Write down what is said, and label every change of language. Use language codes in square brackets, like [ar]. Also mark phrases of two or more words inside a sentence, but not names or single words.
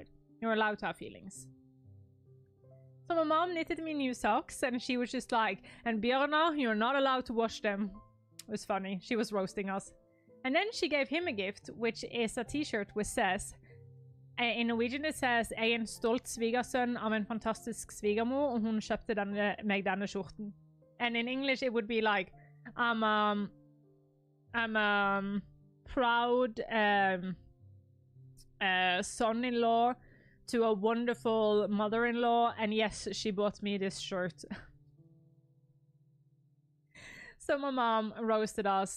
[en] You're allowed to have feelings. So my mom knitted me new socks, and she was just like, and Bjørnar, you're not allowed to wash them. It was funny. She was roasting us. And then she gave him a gift, which is a t-shirt which says, in Norwegian it says, [no] jeg en stolt svigersønn av en fantastisk svigermor, og hun kjøpte meg denne skjorten. [en] And in English it would be like, I'm a proud son-in-law to a wonderful mother-in-law, and yes, she bought me this shirt. So my mom roasted us.